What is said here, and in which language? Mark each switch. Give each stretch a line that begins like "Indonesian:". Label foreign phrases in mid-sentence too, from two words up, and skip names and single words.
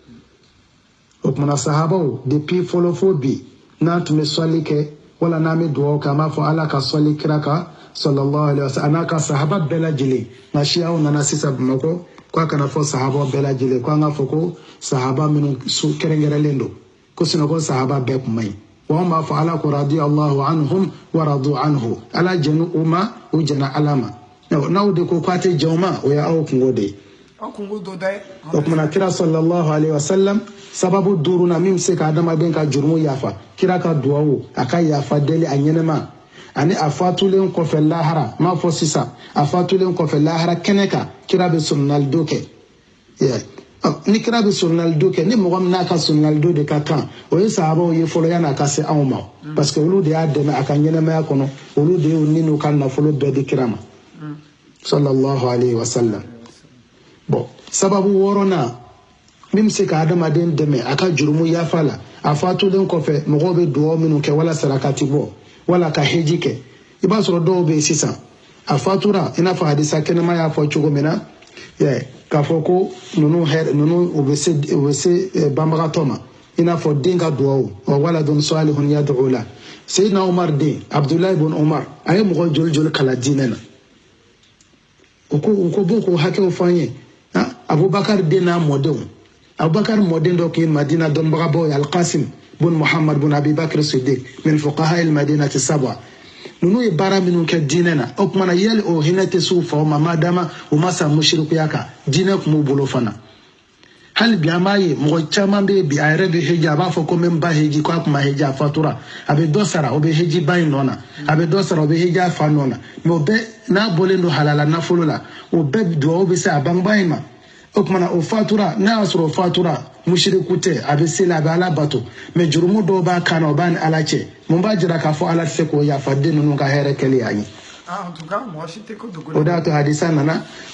Bambara: o kumana sahabaw depuis fɔlɔ fo bi n'an tun bɛ sɔli kɛ wala n'an bɛ duwawu kɛ an b'a fɔ ala ka sɔli kira kan
Arabic: صلى الله عليه وسلم
Bambara: n'a ka sahaba bɛɛ lajɛlen nka siyaw nana sisan bamakɔ k'a kana fɔ sahaba bɛɛ lajɛlen ko an ka fɔ ko sahaba minnu kɛrɛnkɛrɛnlen don ko sinɔ ko sahaba bɛɛ kun man ɲi wa an b'a fɔ ala ko
Arabic: رضي الله عنهم ورضوا عنه
Bambara: ala jɛnu u ma u jɛna ala ma n'aw de ko k'a tɛ jɛn u ma o ye aw kungo de ye o kumana kira
Arabic: صلى الله عليه وسلم
Bambara: sababu duurunan min bɛ se ka adamaden ka jurumu yafa kira ka duwawu a ka yafa deli a ɲɛnɛma ani a fatulen kɔfɛ lahara m'a fɔ sisan a fatulen kɔfɛ lahara kɛnɛ kan kira bɛ sunnaalido kɛ ni kira bɛ sunnaalido kɛ ni mɔgɔ min n'a ka sunnaalido de ka kan o ye sahabaw ye fɔlɔ yan'a ka se anw ma parce que olu de y'a dɛmɛ a ka ɲɛnɛmaya kɔnɔ olu de y'u ni n'u ka nafolo bɛɛ di kira ma
Arabic: صلى الله عليه وسلم
Bambara: bon sababu wɔɔrɔnan min bɛ se ka adamaden dɛmɛ a ka jurumu yafa la a fatulen kɔfɛ mɔgɔw bɛ duwawu minnu kɛ wala sarakati bɔ wala ka heji kɛ i b'a sɔrɔ dɔw bɛ yen sisan a fatura i n'a fɔ hadisa kɛnɛma y'a fɔ cogo min na k'a fɔ ko ninnu u bɛ se banbagatɔ ma i n'a fɔ den ka duwawu
Arabic: أو ولد صالح يدعو له
Bambara: Seydina Umar den Abdulahi ibn Umar a ye mɔgɔ joli joli kala diinɛ na u ko b'o ko hakɛw fɔ an ye Abubakar den n'a mɔdenw Abubakar mɔden dɔ tun ye Madina dɔnnibagabaw ye Al-Qasim bun Muhammad bun Abi Bakr Siddiq
Arabic: من فقهاء المدينة السبعة
Bambara: ninnu ye baara minnu kɛ diinɛ na o kumana yali o hinɛ tɛ s'u faw ma madama u ma sa mushrikuya kan diinɛ tun b'u bolo fana hali bi an b'a ye mɔgɔ caman bɛ yen bi a yɛrɛ bɛ heji a b'a fɔ ko n bɛ n ba heji ko a tun ma heji a fatura a bɛ dɔ sara o bɛ heji ba in nɔ na a bɛ dɔ sara o bɛ heji a fa nɔ na mɛ o bɛɛ n'a bɔlen don halala nafolo la o bɛɛ duwawu bɛ se a bangebaa in ma o kumana o fatura n'a y'a sɔrɔ o fatura mushriku tɛ a bɛ seli a bɛ ala bato mɛ jurumu dɔw b'a kan na o b'a ni ala cɛ mun b'a jira k'a fɔ ala tɛ se k'o yafa den ninnu ka hɛrɛ kɛli y'a ye o de y'a to hadisa nana